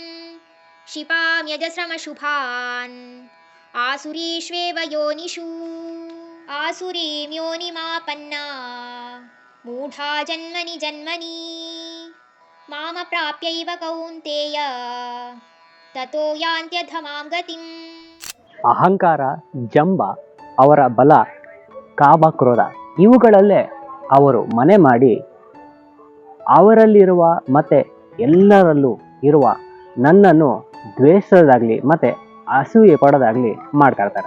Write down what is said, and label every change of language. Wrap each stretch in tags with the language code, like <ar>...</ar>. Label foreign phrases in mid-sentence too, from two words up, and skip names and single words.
<sa>क्षिपाम्यजस्रमशुभान् आसुरीष्वेव योनिषु आसुरीं योनिमापन्ना मूढा जन्मनि जन्मनि मामप्राप्यैव कौन्तेय ततो ಯಾಂತ್ಯಧಮಾಂ ಗತಿಂ.</sa> <kn>ಅಹಂಕಾರ, ಜಂಬ, ಅವರ ಬಲ, ಕಾಮ, ಕ್ರೋಧ ಇವುಗಳಲ್ಲೇ ಅವರು ಮನೆ ಮಾಡಿ ಅವರಲ್ಲಿರುವ ಮತ್ತೆ ಎಲ್ಲರಲ್ಲೂ ಇರುವ ನನ್ನನ್ನು ದ್ವೇಷದಾಗಲಿ ಮತ್ತೆ ಅಸೂಯೆ ಪಡೋದಾಗ್ಲಿ ಮಾಡ್ಕೊಳ್ತಾರೆ.</kn>